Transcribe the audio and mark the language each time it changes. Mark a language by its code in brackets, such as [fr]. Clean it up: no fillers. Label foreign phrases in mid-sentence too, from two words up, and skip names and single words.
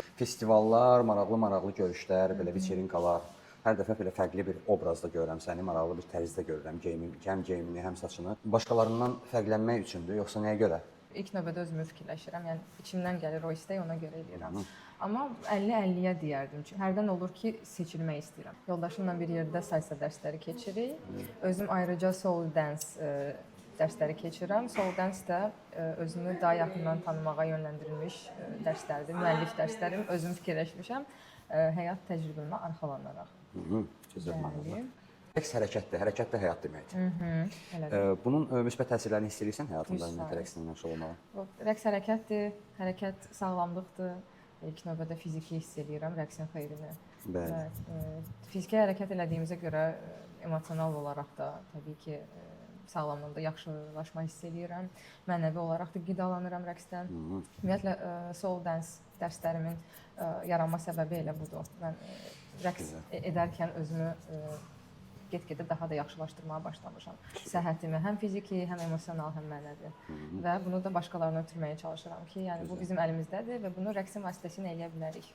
[az] Festivallar, maraqlı görüşlər, belə veçerinkalar, hər dəfə belə fərqli bir obrazda görürəm səni, maraqlı bir tərzdə görürəm, həm geyimini, həm saçını. Başqalarından fərqlənmək üçündür, yoxsa nəyə görə? İlk növbədə özümü fikirləşirəm, yəni içimdən gəlir o istək, ona görə eləyirəm. Amma 50-50-yə deyərdim ki, hərdən olur ki, seçilmək istəyirəm. Yoldaşımla bir yerdə salsa dərsləri keçirik. Özüm ayrıca [en] soul dance [az] dərsləri keçirəm. [en] Soul dance [az] də özümü daha yaxından tanımağa yönləndirilmiş dərslərdir, müəllif dərslərim. Özüm fikirləşmişəm, həyat təcrübəmə arxalanaraq. Gözəl. Rəqs hərəkətdir, hərəkət də həyat deməkdir. Bunun müsbət təsirlərini hiss edirsən həyatında rəqslə məşğul olmağa? Rəqs hərəkətdir, hərəkət sağlamlıqdır. İlk növbədə fiziki hiss edirəm rəqsin xeyrini. Fiziki hərəkət elədiyimizə görə emosional olaraq da təbii ki, sağlamlığımda yaxşılaşma hiss edirəm. Mənəvi olaraq da qidalanıram rəqsdən. Ümumiyyətlə, [en] soul dance [az] dərslərimin yaranma səbəbi elə budur. Mən rəqs edərkən özümü get-gedə daha da yaxşılaşdırmağa başlamışam. Səhhətimi həm fiziki, həm emosional, həm mənəvi. Və bunu da başqalarına ötürməyə çalışıram ki, yəni bu bizim əlimizdədir və bunu rəqsin vasitəsilə eləyə bilərik.